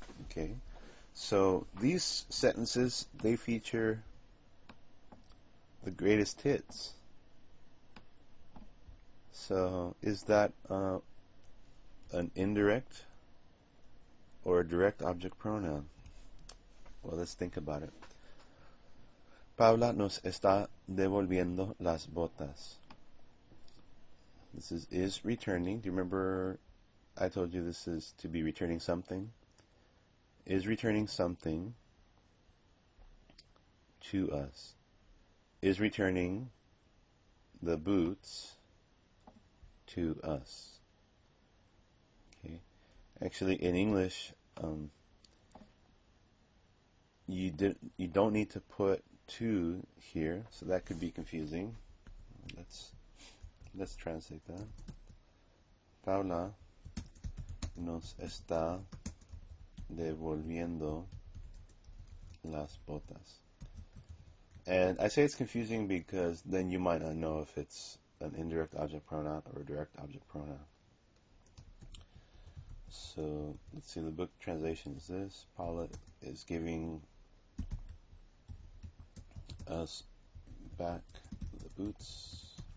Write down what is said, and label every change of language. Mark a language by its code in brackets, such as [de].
[en] Okay, so these sentences, they feature the greatest hits. So is that an indirect or a direct object pronoun? Well, let's think about it. [es] Paula nos está devolviendo las botas. [en] This is returning. Do you remember I told you this is to be returning something? Is returning something to us. Is returning the boots to us. Okay. Actually, in English, you don't need to put to here, so that could be confusing. Let's translate that. [es] Paula nos está devolviendo las botas. [en] And I say it's confusing because then you might not know if it's an indirect object pronoun or a direct object pronoun. So let's see, the book translation is this. Paula is giving us back the boots.